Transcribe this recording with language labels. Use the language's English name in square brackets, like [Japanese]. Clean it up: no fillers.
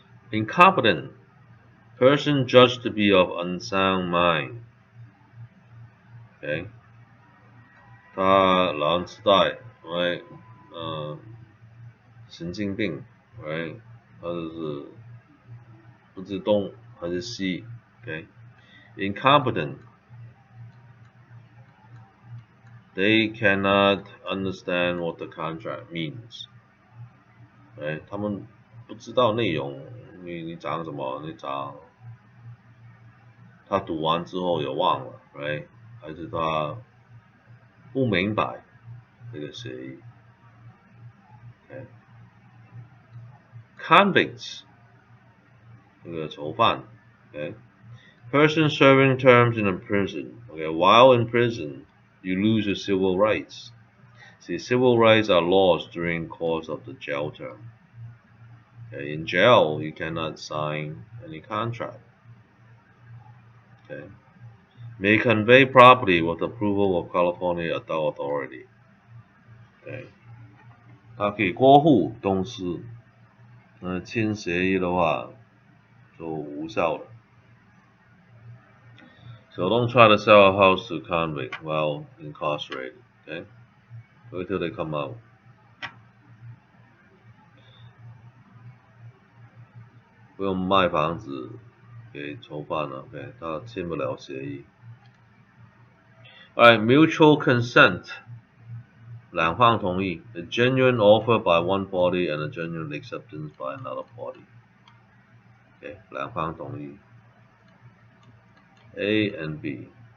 [English] Incompetent. Person judged to be of unsound mind. Okay. [Chinese] 他老人痴呆 right? 神经病 right? 他就是不知东还是西 okay? [English] Incompetent. They cannot understand what the contract means. Right? [Chinese] 他们不知道内容，你讲什么？你讲他读完之后也忘了 ，right？还是他不明白这个协议 ？Okay. [English] Convicts 这个囚犯，okay? Person serving terms in a prison. Okay, while in prison, you lose your civil rights. See, civil rights are lost during the course of the jail term. Okay, in jail, you cannot sign any contract. Okay. May convey property with approval of California adult authority. Okay. [Chinese] 它可以过户东西，签协议的话就无效了。 [English] So don't try to sell a house to convict while incarcerated. Okay, wait till they come out. [Chinese] 不用卖房子给囚犯了 ，OK， 他签不了协议。 [English] Alright, mutual consent. 两方同意 a genuine offer by one party and a genuine acceptance by another party. [Chinese] Okay, 两方同意 A and B.